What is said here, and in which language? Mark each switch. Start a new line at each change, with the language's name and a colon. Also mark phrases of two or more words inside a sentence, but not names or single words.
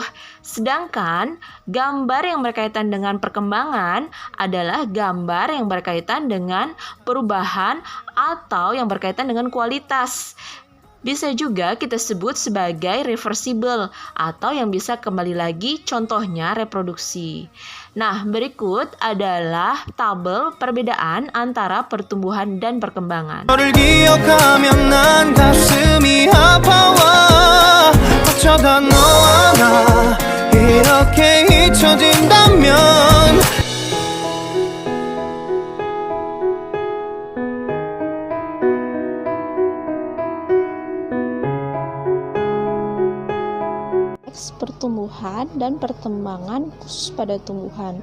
Indonesian: Sedangkan gambar yang berkaitan dengan perkembangan adalah gambar yang berkaitan dengan perubahan atau yang berkaitan dengan kualitas. Bisa juga kita sebut sebagai reversible atau yang bisa kembali lagi, contohnya reproduksi. Nah, berikut adalah tabel perbedaan antara pertumbuhan dan perkembangan.
Korean: 너를 기억하면 난 가슴이 아파와 어쩌다 너와 나 이렇게 잊혀진다면
Indonesian: Pertumbuhan dan perkembangan khusus pada tumbuhan.